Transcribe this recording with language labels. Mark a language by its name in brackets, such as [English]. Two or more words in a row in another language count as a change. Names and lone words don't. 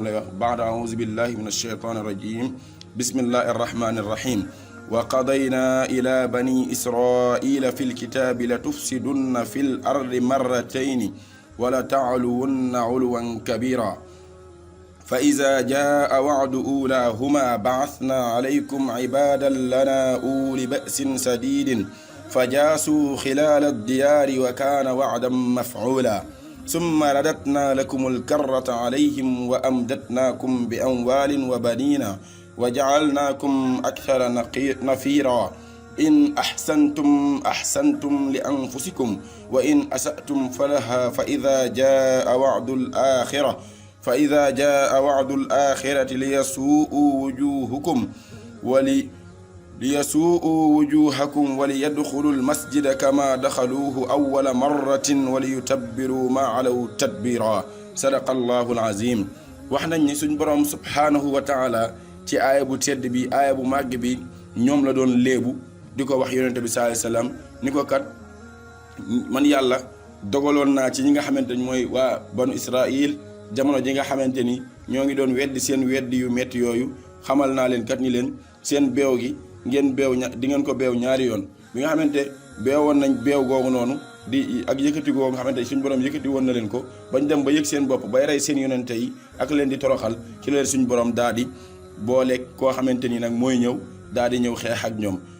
[Wolof] lay wax baada [Arabic] أعوذ بالله من الشيطان الرجيم بسم الله الرحمن الرحيم وقضينا إلى بني إسرائيل في الكتاب لتفسدن في الأرض مرتين ول تعلن علوا كبيرا فإذا جاء وعد أولاهما بعثنا عليكم عبادا لنا أولي بأس شديد فجاسوا خلال الديار وكان وعدا مفعولا ثم رددنا لكم الكرة عليهم وأمددناكم بأموال وبنين وجعلناكم أكثر نفيرا إن أحسنتم لأنفسكم وإن أسأتم فلها فإذا جاء وعد الآخرة ليسوءوا وجوهكم وليدخلوا المسجد كما دخلوه أول مرة وليتبروا ما علوا تتبيرا صدق الله العظيم. [Wolof] wax nañ ni suñ borom [Arabic] سبحانه وتعالى [Wolof] ci aaya bu tedd bi aaya bu màgg bi ñoom la doon léebu di ko wax yonente bi [Arabic] صلى الله عليه وسلم [Wolof] ni ko kat man yàlla dogaloon naa ci ñi nga xamante ni mooy waa banu Israël jamono ji nga xamante ni ñoo ngi doon weddi seen weddi yu metti yooyu xamal naa leen kat ni leen seen beew gi ngeen beew di ngeen ko beew ñaari yoon bi nga xamante beewoon nañ beew googu noonu di ak yëkkati googu nga xamante suñu borom yëkkati woon na leen ko bañ dem ba yëg seen bopp bay rey seen yonente yi ak leen di toroxal ci leen suñu borom daal di boole koo xamante ni nag mooy ñëw daal di ñëw xeex ak ñoom.